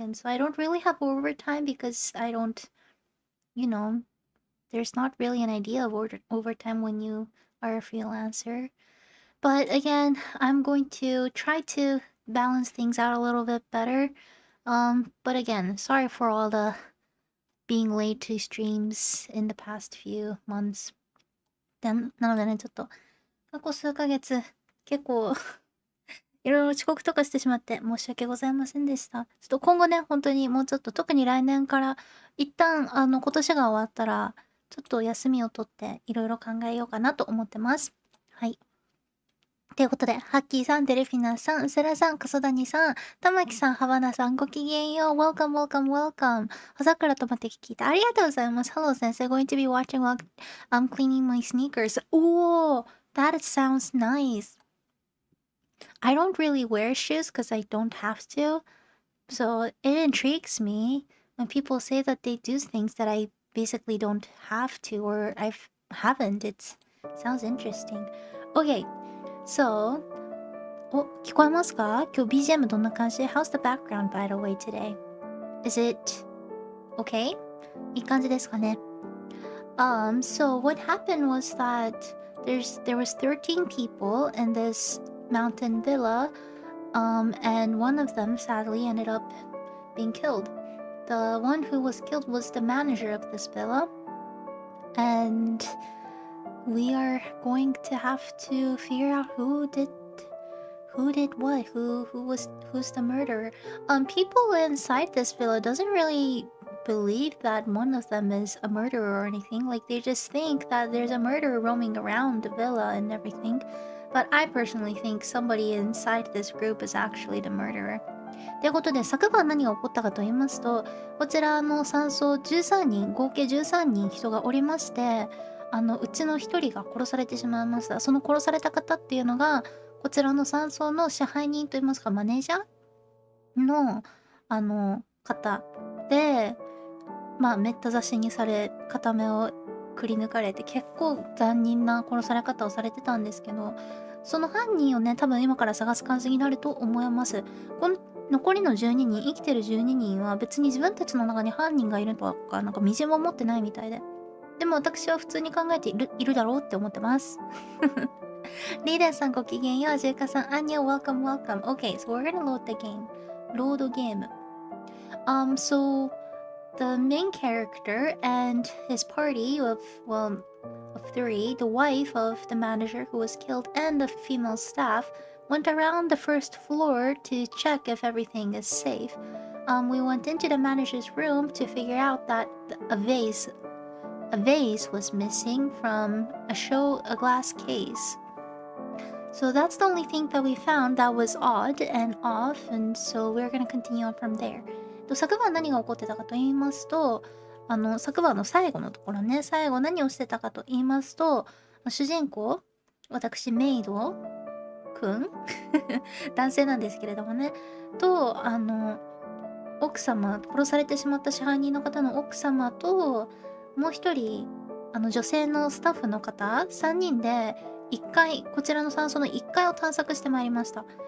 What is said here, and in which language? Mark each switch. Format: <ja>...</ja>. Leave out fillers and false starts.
<en>And so I don't really have overtime because I don't, you know, there's not really an idea of overtime when you are a freelancer. But again, I'm going to try to balance things out a little bit better. But again, sorry for all the being late to streams in the past few months.</en> <ja>なのでね、ちょっと、過去数ヶ月、結構いろいろ遅刻とかしてしまって申し訳ございませんでした。ちょっと今後ね、本当にもうちょっと、特に来年から一旦、今年が終わったら、ちょっと休みを取っていろいろ考えようかなと思ってます。はい。ということで、ハッキーさん、デルフィナさん、セラさん、カソダニさん、たまきさん、ハバナさん、ごきげんよう。</ja> <en>Welcome, welcome, welcome.</en> <ja>葉桜とまて聞いてありがとうございます。</ja> <en>Hello, 先生。 Going to be watching while I'm cleaning my sneakers. Oh, that sounds nice. I don't really wear shoes because I don't have to. So it intrigues me when people say that they do things that I basically don't have to or haven't. It sounds interesting. Okay, so</en> <ja>お、聞こえますか？今日 BGM どんな感じ？</ja> <en>How's the background by the way today? Is it okay?</en> <ja>いい感じですかね？</ja> <en>So what happened was that there was 13 people in this mountain villa, and one of them sadly ended up being killed. The one who was killed was the manager of this villa, and we are going to have to figure out who did what, who's the murderer. People inside this villa doesn't really believe that one of them is a murderer or anything. Like, they just think that there's a murderer roaming around the villa and everything. But I personally think somebody inside this group is actually the murderer.</en> <ja>ということで、昨晩何が起こったかと言いますと、こちらの山荘13人、合計13人人がおりまして、うちの1人が殺されてしまいました。その殺された方っていうのが、こちらの山荘の支配人といいますか、マネージャーの、方で、めった刺しにされ、片目をくり抜かれて、結構残忍な殺され方をされてたんですけど、その犯人をね、多分今から探す感じになると思います。この残りの12人、生きてる12人は別に自分たちの中に犯人がいるとか、なんかみじんも持ってないみたいで。でも私は普通に考えているだろうって思ってます。リーダーさんごきげんよう。ジェイカさん、アンニョ、</ja> <en>welcome, welcome. Okay, so we're gonna load the game. Load game. So the main character and his party of three, the wife of the manager who was killed and the female staff, went around the first floor to check if everything is safe. We went into the manager's room to figure out that a vase was missing from a glass case. So that's the only thing that we found that was odd and off, and so we're gonna continue on from there.</en> <ja>昨晩何が起こってたかと言いますと、昨晩の最後のところね、最後何をしてたかと言いますと、主人公、私、メイドくん男性なんですけれどもね、と、奥様、殺されてしまった支配人の方の奥様と、もう一人、女性のスタッフの方、3人で、1階、こちらの山荘の1階を探索してまいりました。</ja>